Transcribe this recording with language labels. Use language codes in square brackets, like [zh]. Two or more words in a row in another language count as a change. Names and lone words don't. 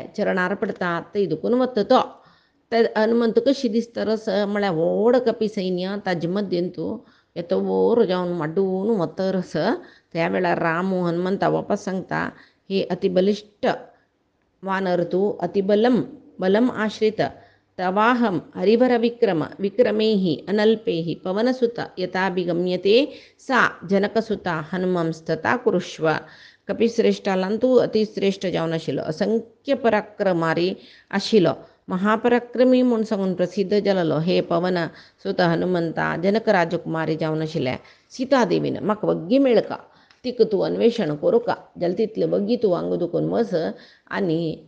[kok] चरणार पडता थंय दुखून वता तो ते हनुमंत कशी दिसता रस म्हळ्यार व्हड कपी सैन्य ताजे मद्दीन तूं येतो वोर जावन माड्डून वता रस त्या वेळार रामू हनुमंता वापस सांगता हे अतिबलिश्ट वानर तूं बलम आश्रित [sa] तवाहम हरिभर विक्रमैः अनल्पैः पवनसुत यथाभिगम्यते सा जनकसुता हनुमंस्तथा कुरुष्व [kok] कपिश्रेष्ठालां तूं अतिश्रेष्ठ जावन आशिल्लो असंख्य पराक्रमारी आशिल्लो महापराक्रमी म्हूण सांगून प्रसिद्ध जालोलो हे पवन सुत हनुमंता जनक राजकुमारी जावन आशिल्ले सीतादेवीन म्हाका वग्गी मेळका तिका तूं अन्वेषण करूं का जाल्यार तितले वग्गी तूं हांगा दुखून वच आनी